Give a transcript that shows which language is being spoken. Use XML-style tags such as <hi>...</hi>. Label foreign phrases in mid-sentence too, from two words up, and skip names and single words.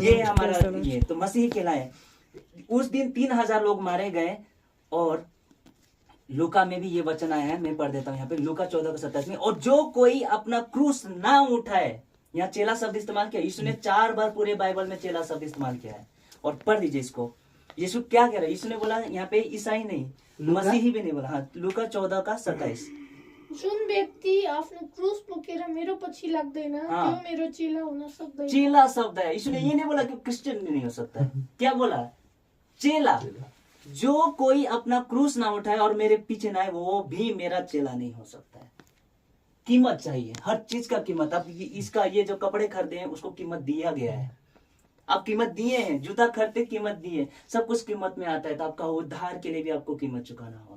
<hi>ये हमारा ये तो मसीह कहलाए। उस दिन 3000 लोग मारे गए और लूका में भी ये वचन आया है, मैं पढ़ देता हूँ यहाँ पे, लूका 14:27 में, और जो कोई अपना क्रूस ना उठाए, यहाँ चेला शब्द इस्तेमाल किया, यीशु ने 4 बार पूरे बाइबल में चेला शब्द इस्तेमाल किया है। और पढ़ दीजिए इसको, यीशु क्या कह रहा है, यीशु ने बोला यहाँ पे ईसाई नहीं, मसीही भी नहीं बोला, हाँ, लूका 14:27।</hi> <ne>जुन व्यक्ति आफ्नो क्रुस बोकेर मेरो पछि लाग्दैन</ne> <hi>हाँ।</hi> <ne>त्यो मेरो चेला हुन सक्दैन।</ne> <hi>चेला शब्द है, यीशु ने ये नहीं बोला कि क्रिश्चियन नहीं हो सकता है, क्या बोला, चेला। जो कोई अपना क्रूस ना उठाए और मेरे पीछे ना आए, वो भी मेरा चेला नहीं हो सकता है। कीमत चाहिए, हर चीज का कीमत। अब इसका ये जो कपड़े खरीदे हैं उसको कीमत दिया गया है, आप कीमत दिए हैं, जूता खरीदते कीमत दिए, सब कुछ कीमत में आता है, तो आपका उद्धार के लिए भी आपको कीमत चुकाना होगा।</hi>